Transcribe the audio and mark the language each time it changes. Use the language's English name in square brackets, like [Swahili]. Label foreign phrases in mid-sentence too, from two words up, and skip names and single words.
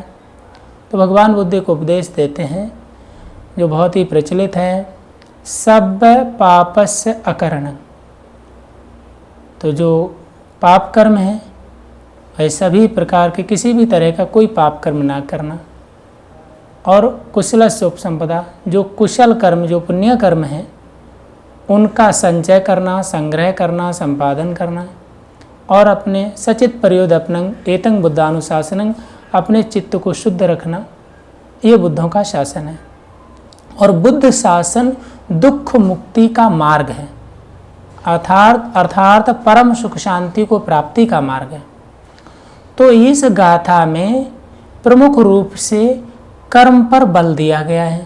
[Hindi] तो भगवान बुद्ध एक उपदेश देते हैं जो बहुत ही प्रचलित है, [Pali] सब पापस्य अकरणं। [Hindi] तो जो पाप कर्म है वह सभी प्रकार के किसी भी तरह का कोई पाप कर्म ना करना। [Pali] और कुशलस्य उपसंपदा, [Hindi] जो कुशल कर्म जो पुण्य कर्म है उनका संचय करना, संग्रह करना, संपादन करना। और अपने [Pali] सचित प्रयोदपनं एतं बुद्धानुशासनं, [Hindi] अपने चित्त को शुद्ध रखना, ये बुद्धों का शासन है। और बुद्ध शासन दुख मुक्ति का मार्ग है, अर्थात परम सुख शांति को प्राप्ति का मार्ग है। तो इस गाथा में प्रमुख रूप से कर्म पर बल दिया गया है।